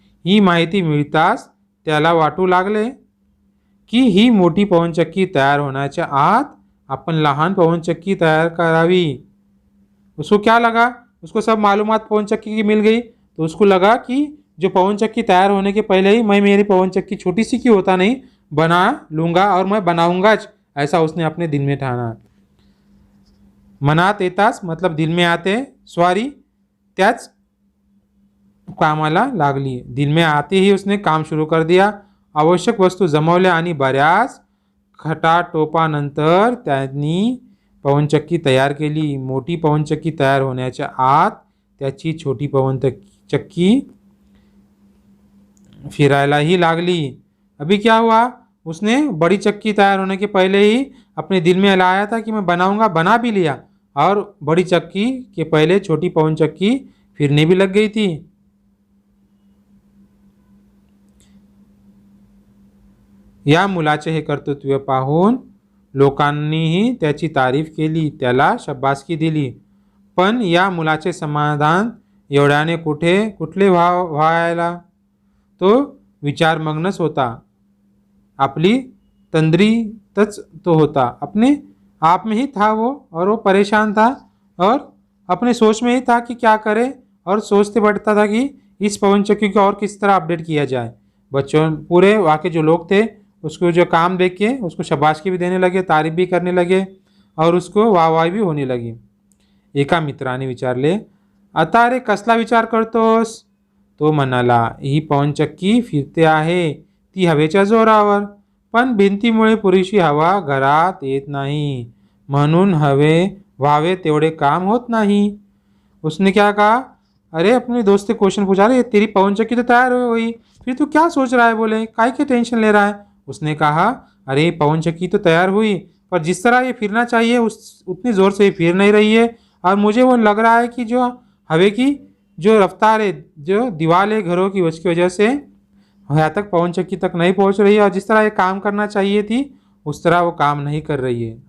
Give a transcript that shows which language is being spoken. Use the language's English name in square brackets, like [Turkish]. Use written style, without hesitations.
[Marathi] ही माहिती मिळताच त्याला वाटू लागले की ही मोठी पवनचक्की तयार होण्याच्या आत अपन लहान पवनचक्की तैयार करावी। [Hindi] उसको क्या लगा, उसको सब मालूमात पवनचक्की की मिल गई, तो उसको लगा कि जो पवनचक्की तैयार होने के पहले ही मैं मेरी पवनचक्की छोटी सी क्यों होता नहीं बना लूँगा और मैं बनाऊंगा, ऐसा उसने अपने दिल में ठाना। [Marathi] मनात येताच [Hindi] मतलब दिल में आते [Marathi] स्वारी त्याच कामाला लागली। [Hindi] दिल में आते ही उसने काम शुरू कर दिया। [Marathi] आवश्यक वस्तू जमवल्या आणि बऱ्याच खटाटोपानंतर त्यांनी पवनचक्की तयार केली। मोठी पवनचक्की तयार होण्याच्या आत त्याची छोटी पवनचक्की फिरायला ही लागली। [Hindi] अभी क्या हुआ, उसने बड़ी चक्की तैयार होने के पहले ही अपने दिल में लाया था कि मैं बनाऊंगा, बना भी लिया, और बड़ी चक्की के पहले छोटी पवनचक्की फिरने भी लग गई थी। [Marathi] या मुलाचे हे कर्तृत्व पाहून लोकांनीही त्याची तारीफ केली, त्याला शाबासकी दिली। पण या मुलाचे समाधान एवढ्याने कुठले व्हायला, तो विचारमग्नच होता। आपली तंद्रीतच तो होता, [Hindi] अपने आप में ही था वो, और वो परेशान था और अपने सोच में ही था कि क्या करे, और सोचते बैठता था कि इस पवनचक्की को और किस तरह अपडेट किया जाए। बच्चों पूरे वहाँ के जो लोग थे उसको जो काम देख के उसको शाबाशकी भी देने लगे, तारीफ भी करने लगे, और उसको वाहवाही भी होने लगी। [Marathi] एका मित्राने विचारले, आता रे कसला विचार करतोस? तो म्हणाला, ही पवनचक्की फिरते आहे ती हवेच्या जोरावर, पण भिंतीमुळे पुरेशी हवा घरात येत नाही, म्हणून व्हावे तेवढे काम होत नहीं। [Hindi] उसने क्या कहा, अरे अपने दोस्त से क्वेश्चन पूछा, अरे तेरी पवनचक्की तो तैयार हो गई, फिर तू क्या सोच रहा है, बोले काय के टेंशन ले रहा है। उसने कहा, अरे पवनचक्की तो तैयार हुई, पर जिस तरह ये फिरना चाहिए उतनी ज़ोर से ये फिर नहीं रही है, और मुझे वो लग रहा है कि जो हवे की जो रफ्तार है, जो दीवार है घरों की, उसकी वजह से यहाँ तक पवनचक्की तक नहीं पहुँच रही है, और जिस तरह ये काम करना चाहिए थी उस तरह वो काम नहीं कर रही है।